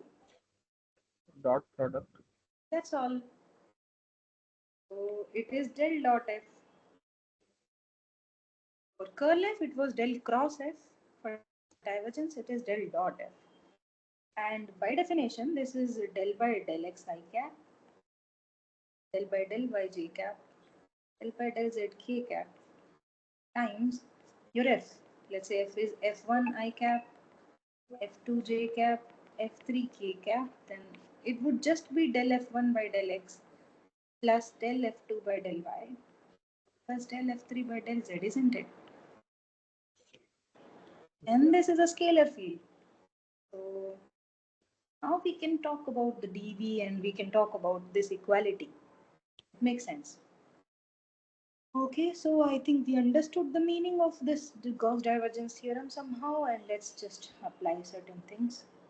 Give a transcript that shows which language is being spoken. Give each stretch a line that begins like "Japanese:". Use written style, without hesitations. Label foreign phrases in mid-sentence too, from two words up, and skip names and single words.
English: Dot product. That's all. So it is del dot F. For curl F, it was del cross F. For divergence, it is del dot F. And by definition, this is del by del x I cap, del by del y j cap, del by del z k cap times your F. Let's say F is F1 I cap, F2 j cap, F3 k cap. Then it would just be del F1 by del x plus del F2 by del y plus del F3 by del z, isn't it? And this is a scalar field. So now we can talk about the dV and we can talk about this equality. Makes sense. Okay, so I think we understood the meaning of this Gauss divergence theorem somehow, and let's just apply certain things.